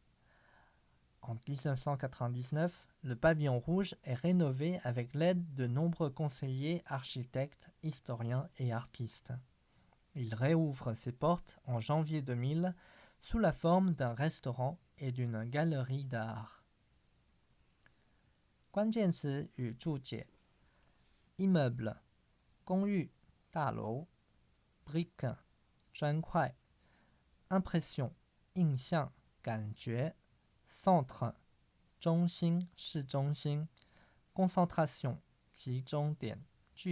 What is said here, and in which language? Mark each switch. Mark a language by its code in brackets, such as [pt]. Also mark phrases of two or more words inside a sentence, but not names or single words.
[fr] En 1999, le pavillon rouge est rénové avec l'aide de nombreux conseillers, architectes, historiens et artistes. Il réouvre ses portes en janvier 2000 sous la forme d'un restaurant et d'une galerie d'art. [zh] 关键词与注解 Immeuble 公寓大楼 Brique 砖块 Impression 印象感觉 Centre 中心市中心 Concentration 集中点聚